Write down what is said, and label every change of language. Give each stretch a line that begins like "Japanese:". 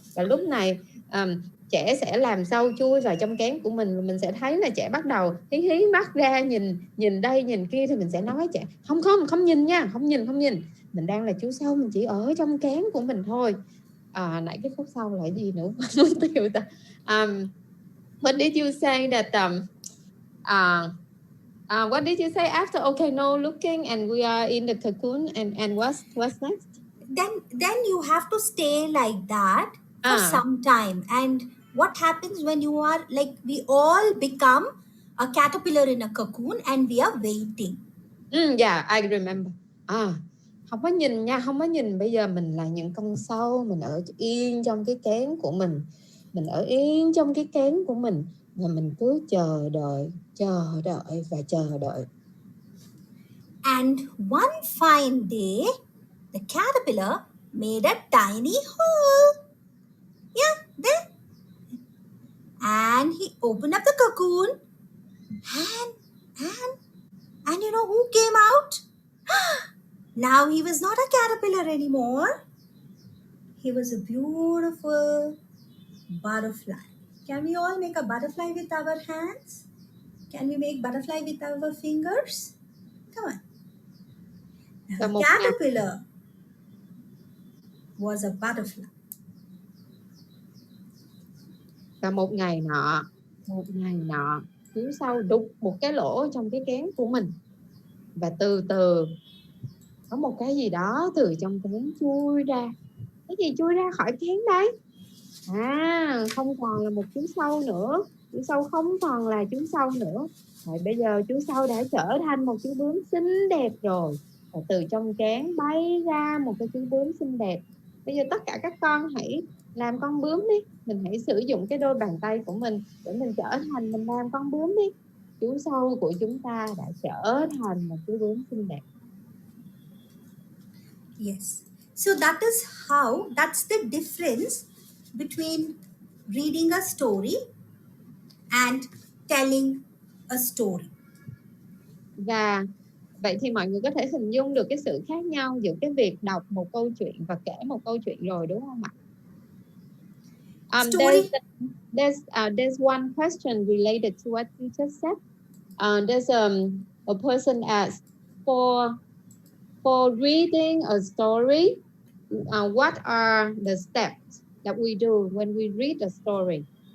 Vietnamese: Và lúc này trẻ sẽ làm sao chui vào trong kén của mình, và mình sẽ thấy là trẻ bắt đầu hí mắt ra, nhìn đây nhìn kia, thì mình sẽ nói trẻ không nhìn nha, không nhìn. Mình đang là chú sâu, mình chỉ ở trong kén của mình thôi. Nãy cái phút sau là gì nữa mất tiêu ta.
English: What did you say that what did you say after okay no looking and we are in the cocoon and what's next? Then you have to stay like that for some time. And what happens when you are like, we all become a caterpillar in a cocoon and we are waiting. Yeah, I remember.
Vietnamese: Không có nhìn nha, không có nhìn. Bây giờ mình là những con sâu, mình ở yên trong cái kén của mình. Mình ở yên trong cái kén của mình và mình cứ chờ đợi và chờ đợi.
English: And one fine day, the caterpillar made a tiny hole. Yeah, there. And he opened up the cocoon. And you know who came out? Now he was not a caterpillar anymore. He was a beautiful butterfly. Can we all make a butterfly with our hands? Can we make butterfly with our fingers? Come on. The caterpillar was a butterfly.
Vietnamese: Và một ngày nọ, chú sâu đục một cái lỗ trong cái kén của mình. Và từ từ có một cái gì đó từ trong kén chui ra. Cái gì chui ra khỏi kén đấy? Không còn là một chú sâu nữa. Chú sâu không còn là chú sâu nữa. Rồi bây giờ chú sâu đã trở thành một chú bướm xinh đẹp rồi. Và từ trong kén bay ra một cái chú bướm xinh đẹp. Bây giờ tất cả các con hãy làm con bướm đi. Mình hãy sử dụng cái đôi bàn tay của mình để mình trở thành, mình làm con bướm đi. Chú sâu của chúng ta đã trở thành một chú bướm xinh đẹp.
English: Yes. So that's the difference between reading a story and telling a story.
Vietnamese: Và vậy thì mọi người có thể hình dung được cái sự khác nhau giữa cái việc đọc một câu chuyện và kể một câu chuyện rồi, đúng không ạ?
English: There's one question related to what you just said. There's a person asked for reading a story. What are the steps that we do when we read a story?